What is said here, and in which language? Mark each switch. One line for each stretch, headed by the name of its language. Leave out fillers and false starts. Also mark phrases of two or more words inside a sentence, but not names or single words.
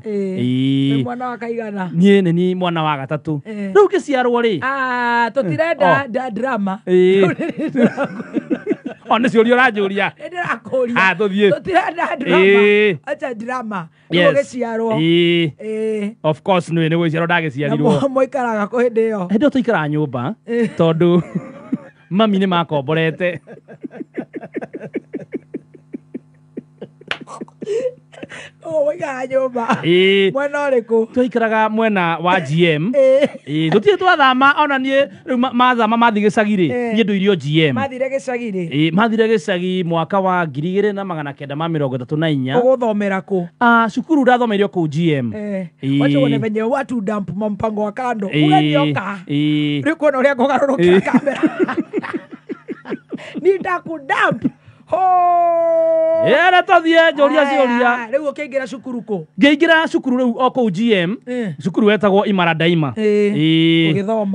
Kikuyu: Mwana wa kaigana? Niĩ nĩ ni mwana wa gatatũ. Rĩu gĩciarwo rĩ tũtirenda drama. Ona ciũria ũranjũria. Ndĩrakũria. Tũthiĩ. Tũtirenda drama. Acha drama. Gĩciarwo. Of course nĩ gũciarwo ndagĩciarirwo. Na mũikaraga kũ hĩndĩ ĩyo? Hĩndĩ ĩyo tũikaraga nyũmba tondũ mami nĩ makomborete. Wĩikaraga nyũmba mwena ũrĩkũ? Twaikaraga mwena wa GM. Tũtirĩ twathama ona niĩ rĩu mathama mathi gĩcagi rĩ niĩ ndũirio GM. Mathire gĩcagi rĩ? Mathire gĩcagi mwaka wa 2934. Ũgũthomera kũ? Cukuru ndathomeire kũu GM.
Swahili: Wacha uone venye watu dump mpango wa kando.
Kikuyu: Ugenioka. Rĩu kuona ũrĩa ngũgarũrũkĩra kamera. Nindakudump. Era tũthiĩ njũria ciũria. Rĩu ũkĩingĩra cukuru kũ? Ngĩingĩra cukuru rĩu o kũu GM. Cukuru wetagwo Imara Daima. Ũgĩthoma.